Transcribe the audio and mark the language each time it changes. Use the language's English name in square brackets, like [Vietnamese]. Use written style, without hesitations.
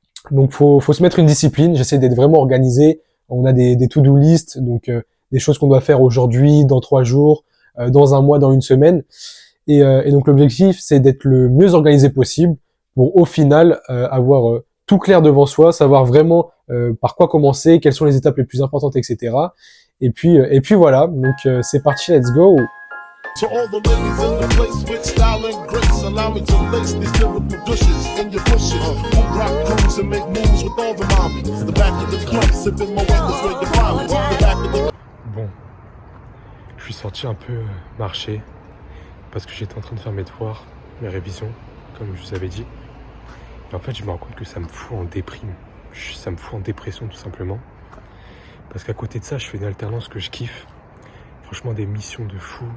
[French] Donc, faut se mettre une discipline. J'essaie d'être vraiment organisé. On a des to-do list, donc des choses qu'on doit faire aujourd'hui, dans 3 jours, dans un mois, dans une semaine. Et donc, l'objectif, c'est d'être le mieux organisé possible pour, au final, avoir tout clair devant soi, savoir vraiment par quoi commencer, quelles sont les étapes les plus importantes, etc. Et puis voilà. Donc, c'est parti, [English] let's go. To all the ladies in the place with style and grace, allow me to lace these lyrical douches in your bushes. Who rock grooves and make moves with all the mommies. The back of the club, sipping my way is where you find me. The back of the... [French] Bon, je suis sorti un peu marcher parce que j'étais en train de faire mes devoirs, mes révisions, comme je vous avais dit. Et en fait, je me rends compte que ça me fout en déprime. Ça me fout en dépression tout simplement. Parce qu'à côté de ça, je fais une alternance que je kiffe. Franchement, des missions de fou.